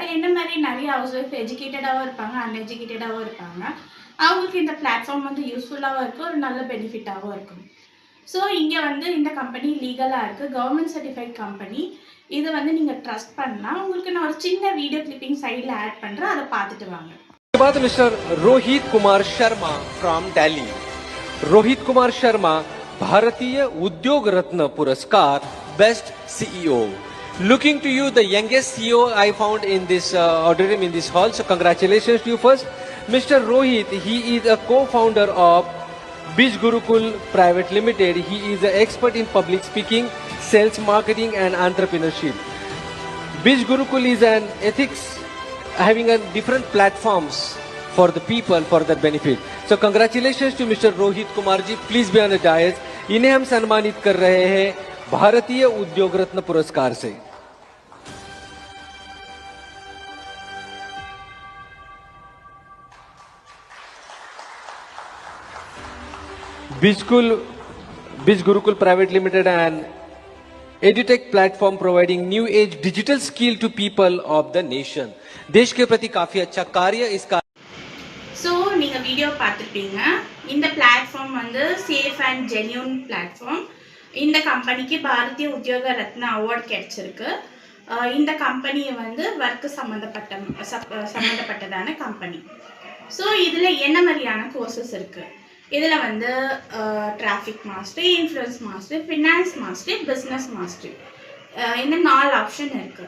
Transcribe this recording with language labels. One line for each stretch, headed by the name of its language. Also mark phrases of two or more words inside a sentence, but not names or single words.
Tamil: என்ன மாதிரி நிறைய
English: house wife
Tamil: எஜுகேட்டடாகவும் இருப்பாங்க, அன்எஜுகேட்டடாகவும் இருப்பாங்க. அவங்களுக்கு இந்த பிளாட்ஃபார்ம் வந்து யூஸ்ஃபுல்லாகவும் இருக்கும், ஒரு நல்ல பெனிஃபிட்டாகவும் இருக்கும். ஸோ இங்கே வந்து இந்த கம்பெனி லீகலாக இருக்குது,
English: government certified company.
Tamil: இதை வந்து நீங்கள் ட்ரஸ்ட் பண்ணலாம். உங்களுக்கு நான் ஒரு சின்ன
English: video clipping side add
Tamil: பண்ணுறேன், அதை பார்த்துட்டு வாங்க.
English: बात Mister Rohit Kumar Sharma from Delhi.
Hindi: रोहित कुमार शर्मा भारतीय उद्योग रत्न पुरस्कार
English: best CEO. Looking to you, the youngest CEO I found in this auditorium, in this hall. So congratulations to you first, Mr. Rohit. He is a co-founder of Bij Gurukul Private Limited. He is an expert in public speaking, sales, marketing, and entrepreneurship. Bij Gurukul is an ethics, having a different platforms for the people for their benefit. So congratulations to Mr. Rohit Kumar ji. Please be on the dais.
Hindi: इन्हें हम सम्मानित कर रहे हैं भारतीय उद्योग रत्न पुरस्कार से.
English: Bij Gurukul Private Limited and EduTech platform providing new age digital skill to people of the nation.
Hindi: देश के प्रति काफी अच्छा कार्य इसका.
Tamil: ஸோ நீங்கள் வீடியோ பார்த்துருப்பீங்க. இந்த பிளாட்ஃபார்ம் வந்து
English: safe and genuine platform.
Tamil: இந்த கம்பெனிக்கு பாரதிய உத்தியோக ரத்ன அவார்டு கிடைச்சிருக்கு. இந்த கம்பெனி வந்து ஒர்க்கு சம்மந்தப்பட்டதான கம்பெனி. ஸோ இதில் என்ன மாதிரியான கோர்சஸ் இருக்குது? இதில் வந்து
English: traffic master, influence master, finance master, business master,
Tamil: இந்த 4 ஆப்ஷன் இருக்குது.